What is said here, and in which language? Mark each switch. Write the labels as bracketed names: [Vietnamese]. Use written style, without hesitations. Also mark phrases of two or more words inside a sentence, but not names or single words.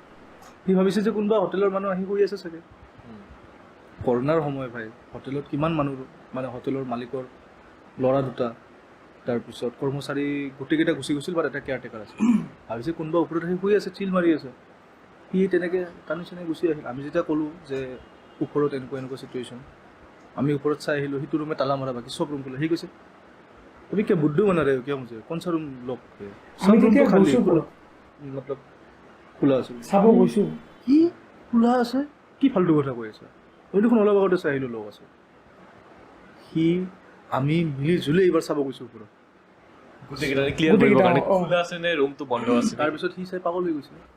[Assamese] সি ভাবিছে যে কোনোবা হোটেলৰ মানুহ আহি কৰি আছে চাগে। কৰোণাৰ সময় ভাই, হোটেলত কিমান মানুহ, মানে হোটেলৰ মালিকৰ ল'ৰা 2টা, তাৰপিছত কৰ্মচাৰী গোটেইকেইটা গুচি গৈছিল, বা এটা কেয়াৰটেকাৰ আছে। ভাবিছে কোনোবা ওপৰত আহি শুই আছে, চিল মাৰি আছে। সি তেনেকৈ টানি চানি গুচি আহিল। আমি যেতিয়া ক'লোঁ যে ওপৰত এনেকুৱা চিটুৱেশ্যন, আমি ওপৰত চাই আহিলোঁ, সেইটো ৰুমে তালা মাৰা, বাকী চব ৰুম খোলা। সি কৈছে তুমি কিয় [Hindi] बुद्धू बना रहे हो क्या मुझे, कौन सा रूम लॉक है, सब रूम तो खाली है, मतलब [Assamese] খোলা আছে। চাব গৈছোঁ, কি খোলা আছে, কি ফাল্টু কথা কৈ আছে। মই দেখোন অলপ আগতে চাই আহিলোঁ লগ আছে। সি আমি মিলি জুলি এইবাৰ চাব গৈছোঁ ওপৰত, তাৰপিছত সি চাই পাগল হৈ গৈছে।